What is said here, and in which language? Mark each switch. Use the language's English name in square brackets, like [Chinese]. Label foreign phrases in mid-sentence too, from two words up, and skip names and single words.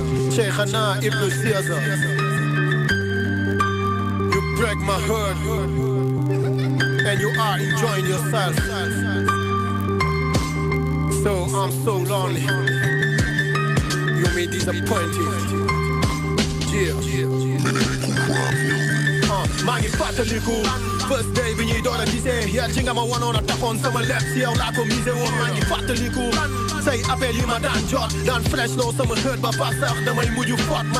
[English] Cheikhana Ibn Caesar. You break my heart, and you are enjoying yourself. So I'm so lonely. You may disappointed. [Wolof] maa ngi fàttaliku [English] first day [Wolof] bi ñuy door a gisee yaa ci nga ma wanoon a taxoon sama lépp si yow laa ko misé woon maa ngi fàttaliku say appel yi ma daan jot daan fresh loo sama hët ba fa sax damay mujj fot maa